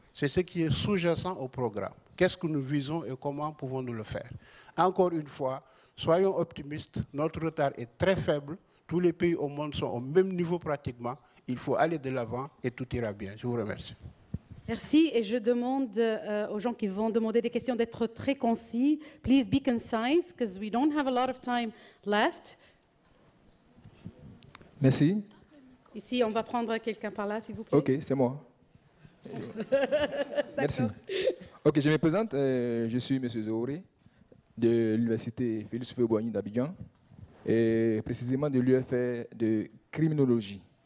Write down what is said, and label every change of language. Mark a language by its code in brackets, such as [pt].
[fr] C'est ce qui est sous-jacent au programme. Qu'est-ce que nous visons et comment pouvons-nous le faire? Encore une fois, soyons optimistes, notre retard est très faible, tous les pays au monde sont au même niveau pratiquement, il faut aller de l'avant et tout ira bien. Je vous remercie. Merci, et je demande aux gens qui vont demander des questions d'être très concis. [en] Please be concise, because we don't have a lot of time left. [fr] Merci. Ici, on va prendre quelqu'un par là, s'il vous plaît. Ok, c'est moi. Merci. Ok, je me présente. Je suis M. Zohoré de l'Université Félix Houphouët-Boigny d'Abidjan et précisément de l'UFR de criminologie.